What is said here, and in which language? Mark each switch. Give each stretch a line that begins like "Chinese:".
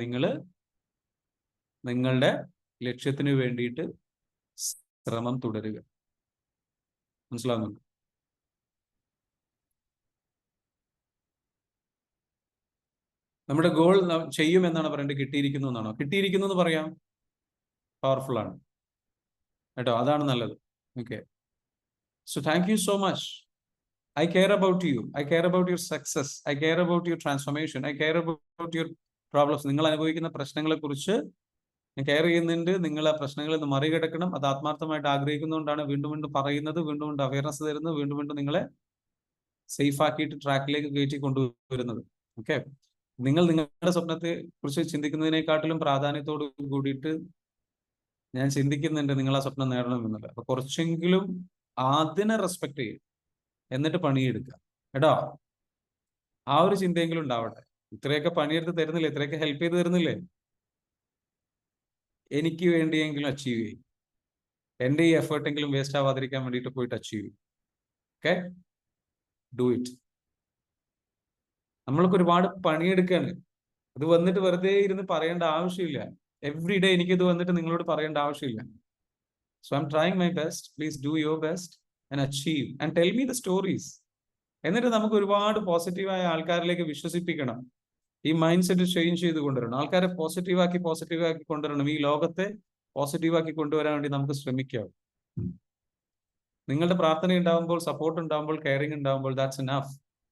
Malayalam: നിങ്ങൾ നിങ്ങളുടെ ലക്ഷ്യത്തിന് വേണ്ടിയിട്ട് ശ്രമം തുടരുക. മനസ്സിലാവുന്നുണ്ട്? നമ്മുടെ ഗോൾ ചെയ്യും എന്നാണ് പറയേണ്ടത്, കിട്ടിയിരിക്കുന്നു എന്നാണോ? കിട്ടിയിരിക്കുന്നു എന്ന് പറയാം, പവർഫുൾ ആണ് കേട്ടോ, അതാണ് നല്ലത്.
English: Okay, so thank you so much. I care about you. I care about your success. I care about your transformation. I care about your problems.
Malayalam: നിങ്ങൾ അനുഭവിക്കുന്ന പ്രശ്നങ്ങളെ കുറിച്ച് ഞാൻ കെയർ ചെയ്യുന്നുണ്ട്. നിങ്ങൾ ആ പ്രശ്നങ്ങളിൽ നിന്ന് മറികടക്കണം. അത് ആത്മാർത്ഥമായിട്ട് ആഗ്രഹിക്കുന്നതുകൊണ്ടാണ് വീണ്ടും വീണ്ടും പറയുന്നത്, വീണ്ടും വീണ്ടും അവയർനെസ് തരുന്നത്, വീണ്ടും വീണ്ടും നിങ്ങളെ സേഫ് ആക്കിയിട്ട് ട്രാക്കിലേക്ക് കയറ്റി കൊണ്ടുവരുന്നത്. ഓക്കെ, നിങ്ങൾ നിങ്ങളുടെ സ്വപ്നത്തെ കുറിച്ച് ചിന്തിക്കുന്നതിനെക്കാട്ടിലും പ്രാധാന്യത്തോട് കൂടിയിട്ട് ഞാൻ ചിന്തിക്കുന്നുണ്ട് നിങ്ങൾ ആ സ്വപ്നം നേടണമെന്നുള്ളത്. അപ്പൊ കുറച്ചെങ്കിലും അതിനെ റെസ്പെക്ട് ചെയ്യും, എന്നിട്ട് പണിയെടുക്കുക കേട്ടോ. ആ ഒരു ചിന്തയെങ്കിലും ഉണ്ടാവട്ടെ. ഇത്രയൊക്കെ പണിയെടുത്ത് തരുന്നില്ലേ, ഇത്രയൊക്കെ ഹെൽപ്പ് ചെയ്ത് തരുന്നില്ലേ, എനിക്ക് വേണ്ടിയെങ്കിലും അച്ചീവ് ചെയ്യും. എൻ്റെ ഈ എഫേർട്ടെങ്കിലും വേസ്റ്റ് ആവാതിരിക്കാൻ വേണ്ടിയിട്ട് പോയിട്ട് അച്ചീവ് ചെയ്യും. Okay,
English: Do it.
Malayalam: നമ്മൾക്ക് ഒരുപാട് പണിയെടുക്കാണ്. അത് വന്നിട്ട് വെറുതെ ഇരുന്ന് പറയേണ്ട ആവശ്യമില്ല.
English: every day
Malayalam: എനിക്കിത് വന്നിട്ട് നിങ്ങളോട് പറയേണ്ട ആവശ്യമില്ല.
English: So I am trying my best. Please do your best and achieve and tell me the stories.
Malayalam: എന്നിട്ട് നമുക്ക് ഒരുപാട് പോസിറ്റീവായ ആൾക്കാരിലേക്ക് വിശ്വസിപ്പിക്കണം. ഈ മൈൻഡ് സെറ്റ് ചേഞ്ച് ചെയ്ത് കൊണ്ടുവരണം. ആൾക്കാരെ പോസിറ്റീവാക്കി കൊണ്ടുവരണം. ഈ ലോകത്തെ പോസിറ്റീവാക്കി കൊണ്ടുവരാൻ വേണ്ടി നമുക്ക് ശ്രമിക്കാം. നിങ്ങളുടെ പ്രാർത്ഥന ഉണ്ടാകുമ്പോൾ, സപ്പോർട്ട് ഉണ്ടാകുമ്പോൾ, കെയറിംഗ് ഉണ്ടാകുമ്പോൾ,
English: That's enough.